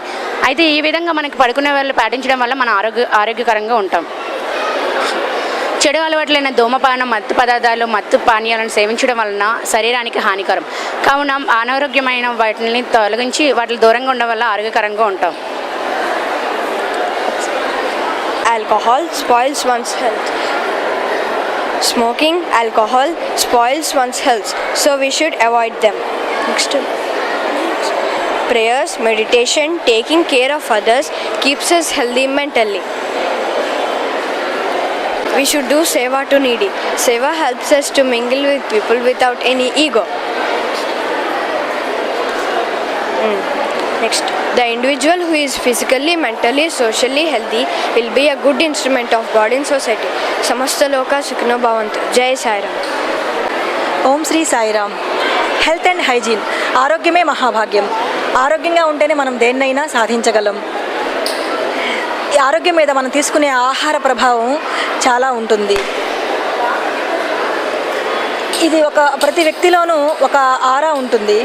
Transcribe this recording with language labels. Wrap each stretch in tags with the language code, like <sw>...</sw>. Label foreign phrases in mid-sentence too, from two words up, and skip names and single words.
<te>అయితే ఈ విధంగా మనకి పడుకునే వేళలు పాటించడం వల్ల మనం ఆరోగ్యకరంగా ఉంటాం. చెడు అలవాట్లైన ధూమపానం, మత్తు పదార్థాలు, మత్తు పానీయాలను సేవించడం వలన శరీరానికి హానికరం. కావున అనారోగ్యమైన వాటిని తొలగించి వాటిని దూరంగా ఉండడం వల్ల ఆరోగ్యకరంగా ఉంటాం.</te> <en>Alcohol spoils one's health. Smoking alcohol spoils one's health, so we should avoid them. Next. Prayers, meditation, taking care of others keeps us healthy mentally. We should do seva to needy. Seva helps us to mingle with people without any ego. Next, the individual who is physically, mentally, socially healthy will be a good instrument of God in society.</en> <sa>समस्त लोक सुखिनो भवन्तु.</sa> <hi>जय साई राम.</hi> <sa>ఓం శ్రీ సాయిరామ్.</sa> <en>health and hygiene</en> <te>ఆరోగ్యమే మహాభాగ్యం. ఆరోగ్యంగా ఉంటేనే మనం దేన్నైనా సాధించగలం. ఈ ఆరోగ్యం మీద మనం తీసుకునే ఆహార ప్రభావం చాలా ఉంటుంది. ఇది ప్రతి వ్యక్తిలోనూ ఒక ఆరా ఉంటుంది.</te>